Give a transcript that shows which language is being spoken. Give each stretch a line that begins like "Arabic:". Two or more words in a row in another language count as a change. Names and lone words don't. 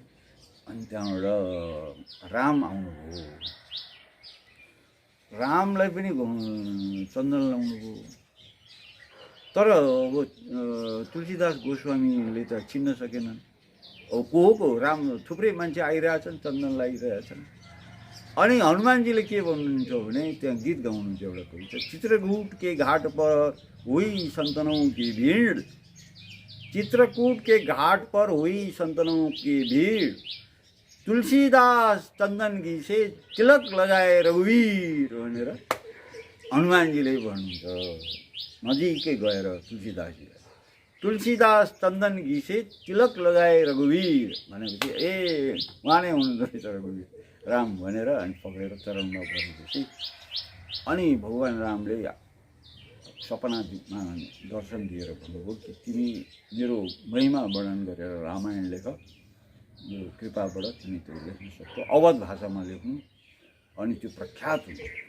Nepali: अनि त्यहाँबाट राम आउनुभयो, रामलाई पनि चन्दन लाउनुभयो। तर अब तुलसीदास गोस्वामीले त चिन्न सकेनन्, अब को राम, थुप्रै मान्छे आइरहेछन्, चन्दन लगाइरहेछन्। अनि हनुमानजीले के भन्नुहुन्छ भने त्यहाँ गीत गाउनुहुन्छ एउटा कविता,
Hindi: चित्रकूट के घाट पर हुई संतनों की भीड़, चित्रकूट के घाट पर हुई संतनों की भीड़, तुलसीदास चन्दन घी से तिलक लगाए रघुवीर
Nepali: भनेर हनुमानजीले भन्नुहुन्छ। नजिकै गएर तुलसीदासजीलाई
Hindi: तुलसीदास चन्दन घी से तिलक लगाए रघुवीर
Nepali: भनेपछि ए उहाँ नै हुनुहुँदो रहेछ रघुवीर राम भनेर अनि पक्रेर चरणमा बसेपछि अनि भगवान् रामले सपनामा दर्शन दिएर भन्नुभयो कि तिमी मेरो महिमा वर्णन गरेर रामायण लेख, यो कृपाबाट तिमी त्यो लेख्न सक्छौ, अवध भाषामा लेख्नु, अनि त्यो प्रख्यात हुन्छ,